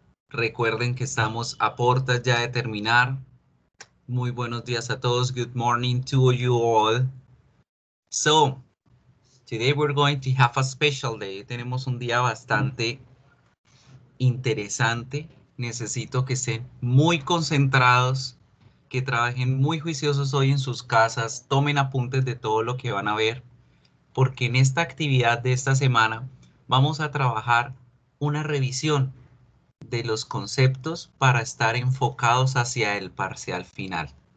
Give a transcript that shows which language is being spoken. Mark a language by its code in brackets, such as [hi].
[es] Recuerden que estamos a puertas ya de terminar. Muy buenos días a todos. [en] Good morning to you all. So, today we're going to have a special day. [es] Tenemos un día bastante interesante. Necesito que estén muy concentrados, que trabajen muy juiciosos hoy en sus casas, tomen apuntes de todo lo que van a ver, porque en esta actividad de esta semana vamos a trabajar una revisión de los conceptos para estar enfocados hacia el parcial final.